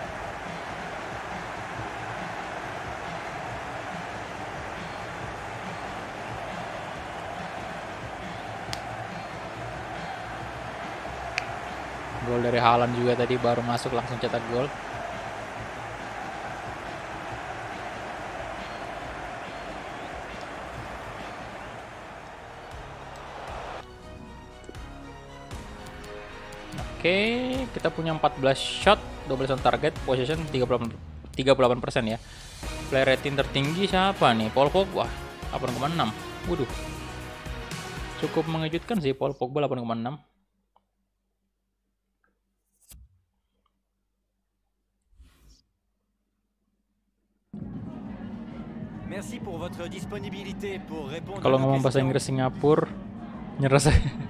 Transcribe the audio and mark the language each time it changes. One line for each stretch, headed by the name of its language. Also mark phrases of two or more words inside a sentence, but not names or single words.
Indonesian: Gol dari Haaland juga tadi, baru masuk langsung cetak gol. Oke, kita punya 14 shot, 12
English: on target,
Indonesian: possession 38% ya.
English: Play rating
Indonesian: tertinggi siapa nih? Paul Pogba 8,6. Waduh. Cukup mengejutkan sih Paul Pogba 8,6.
French: Merci pour votre disponibilité pour répondre
Indonesian: Kalau
French: à nos
Indonesian: ngomong bahasa
French: questions.
Indonesian: Inggris Singapura, nyerah saya.